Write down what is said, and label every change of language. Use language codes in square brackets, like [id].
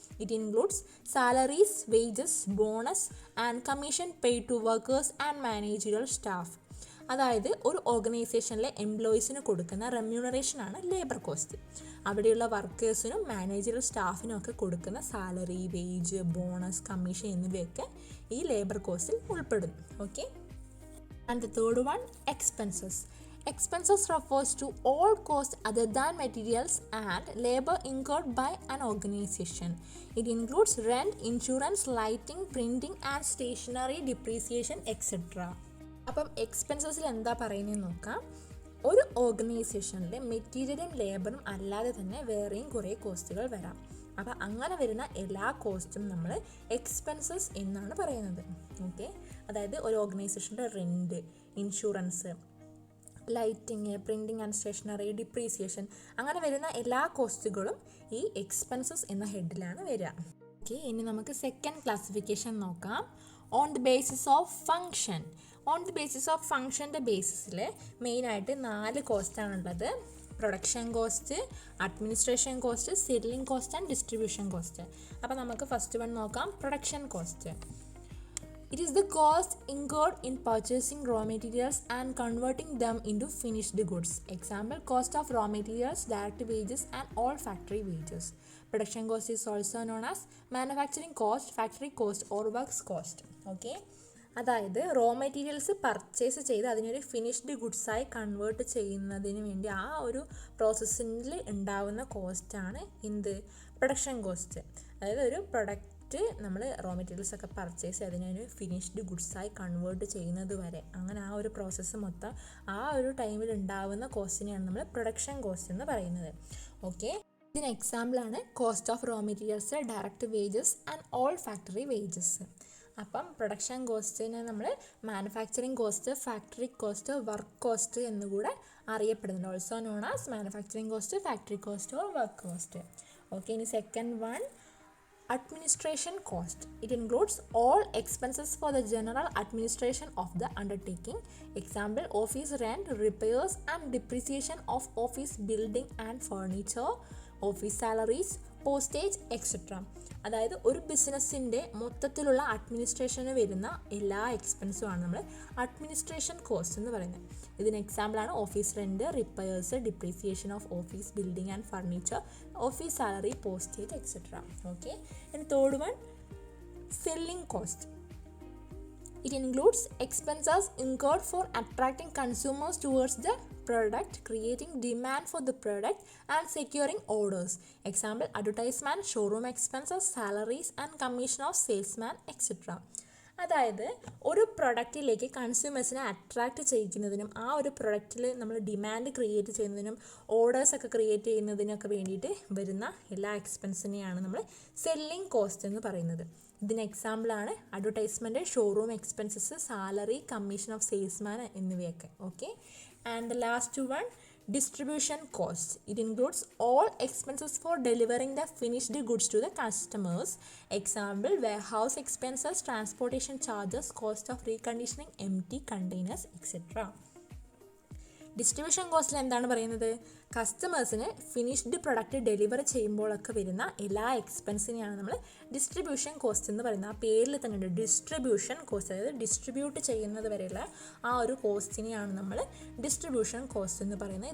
[en] It includes salaries, wages, bonus and commission paid to workers and managerial staff. [ml] അതായത് ഒരു ഓർഗനൈസേഷനിലെ എംപ്ലോയീസിന് കൊടുക്കുന്ന റെമ്യൂണറേഷനാണ് labour cost. അവിടെയുള്ള വർക്കേഴ്സിനും മാനേജറിയൽ സ്റ്റാഫിനും ഒക്കെ കൊടുക്കുന്ന സാലറി, വേജ്, ബോണസ്, കമ്മീഷൻ എന്നിവയൊക്കെ ഈ ലേബർ കോസ്റ്റിൽ ഉൾപ്പെടും. [en] Okay, and the third one expenses. Expenses refers to all costs other than materials and labor incurred by an organization. It includes rent, insurance, lighting, printing and stationery, depreciation, etc. [ml] അപ്പം എക്സ്പെൻസസിൽ എന്താ പറയുന്നതെന്ന് നോക്കാം. ഒരു ഓർഗനൈസേഷനിലെ മെറ്റീരിയലും ലേബറും അല്ലാതെ തന്നെ വേറെയും കുറേ കോസ്റ്റുകൾ വരാം. അപ്പോൾ അങ്ങനെ വരുന്ന എല്ലാ കോസ്റ്റും നമ്മൾ എക്സ്പെൻസസ് എന്നാണ് പറയുന്നത്. ഓക്കെ, അതായത് ഒരു ഓർഗനൈസേഷൻ്റെ rent, insurance, lighting, printing and stationery, depreciation, അങ്ങനെ വരുന്ന എല്ലാ കോസ്റ്റുകളും ഈ എക്സ്പെൻസസ് എന്ന ഹെഡിലാണ് വരിക. ഓക്കെ, ഇനി നമുക്ക് സെക്കൻഡ് ക്ലാസിഫിക്കേഷൻ നോക്കാം. [en] On the basis of function. [ml] On the basis of ഫങ്ഷൻ്റെ ബേസിസിൽ മെയിനായിട്ട് 4 കോസ്റ്റാണുള്ളത്. [en] Production cost, administration cost, selling cost and distribution cost. [ml] അപ്പോൾ നമുക്ക് ഫസ്റ്റ് വൺ നോക്കാം. Production cost. [en] It is the cost incurred in purchasing raw materials and converting them into finished goods. Example, cost of raw materials, direct wages and all factory wages. Production cost is also known as manufacturing cost, factory cost or works cost. [ml] Okay, അതായത് raw materials purchase ചെയ്ത് അതിനൊരു finished ഗുഡ്സായി convert ചെയ്യുന്നതിന് വേണ്ടി ആ ഒരു പ്രോസസ്സിൽ ഉണ്ടാകുന്ന കോസ്റ്റാണ് എന്ത്? Production cost. അതായത് ഒരു പ്രൊഡക്റ്റ് നമ്മൾ റോ മെറ്റീരിയൽസ് ഒക്കെ പർച്ചേസ് ചെയ്ത് അതിനൊരു ഫിനിഷ്ഡ് ഗുഡ്സായി കൺവേർട്ട് ചെയ്യുന്നത് വരെ, അങ്ങനെ ആ ഒരു പ്രോസസ്സ് മൊത്തം ആ ഒരു ടൈമിൽ ഉണ്ടാവുന്ന കോസ്റ്റിനെയാണ് നമ്മൾ പ്രൊഡക്ഷൻ കോസ്റ്റ് എന്ന് പറയുന്നത്. [en] okay, [ml] ഇതിന് എക്സാമ്പിളാണ് [en] Cost of raw materials, direct wages and all factory wages. [ml] അപ്പം പ്രൊഡക്ഷൻ കോസ്റ്റിനെ നമ്മൾ manufacturing cost, factory cost, work cost എന്നുകൂടെ അറിയപ്പെടുന്നുണ്ട്. [en] Also known as manufacturing cost, factory cost or work cost. Okay, ഇനി second one administration cost. It includes all expenses for the general administration of the undertaking. Example, office rent, repairs and depreciation of office building and furniture, office salaries, postage, etc. [ml] അതായത് ഒരു ബിസിനസ്സിൻ്റെ മൊത്തത്തിലുള്ള അഡ്മിനിസ്ട്രേഷന് വരുന്ന എല്ലാ എക്സ്പെൻസുമാണ് നമ്മൾ administration cost എന്ന് പറയുന്നത്. ഇതിന് എക്സാമ്പിളാണ് [en] Office rent, repairs, depreciation of office building and furniture, office salary, postage, etcetera. Okay, and third one selling cost. It includes expenses incurred for attracting consumers towards the product, creating demand for the product and securing orders. Example, advertisement, showroom expenses, salaries and commission of salesman, etc. [ml] അതായത് ഒരു പ്രൊഡക്റ്റിലേക്ക് കൺസ്യൂമേഴ്സിനെ attract ചെയ്യിക്കുന്നതിനും ആ ഒരു പ്രൊഡക്റ്റിൽ നമ്മൾ demand create ചെയ്യുന്നതിനും ഓർഡേഴ്സൊക്കെ create ചെയ്യുന്നതിനൊക്കെ വേണ്ടിയിട്ട് വരുന്ന എല്ലാ എക്സ്പെൻസിനെയാണ് നമ്മൾ സെല്ലിംഗ് കോസ്റ്റ് എന്ന് പറയുന്നത്. ഇതിന് എക്സാമ്പിളാണ് [en] advertisement, showroom expenses, salary, commission of salesman [ml] എന്നിവയൊക്കെ. [en] Okay, and the last one Distribution cost. It includes all expenses for delivering the finished goods to the customers. Example, warehouse expenses, transportation charges, cost of reconditioning empty containers, etc. [ml] Distribution കോസ്റ്റിൽ എന്താണ് പറയുന്നത്? കസ്റ്റമേഴ്സിന് finished product deliver ചെയ്യുമ്പോഴൊക്കെ വരുന്ന എല്ലാ എക്സ്പെൻസിനെയാണ് നമ്മൾ distribution cost എന്ന് പറയുന്നത്. ആ പേരിൽ തന്നെ ഉണ്ട് ഡിസ്ട്രിബ്യൂഷൻ കോസ്റ്റ്, അതായത് ഡിസ്ട്രിബ്യൂട്ട് ചെയ്യുന്നത് വരെയുള്ള ആ ഒരു കോസ്റ്റിനെയാണ് നമ്മൾ ഡിസ്ട്രിബ്യൂഷൻ കോസ്റ്റ് എന്ന് പറയുന്നത്.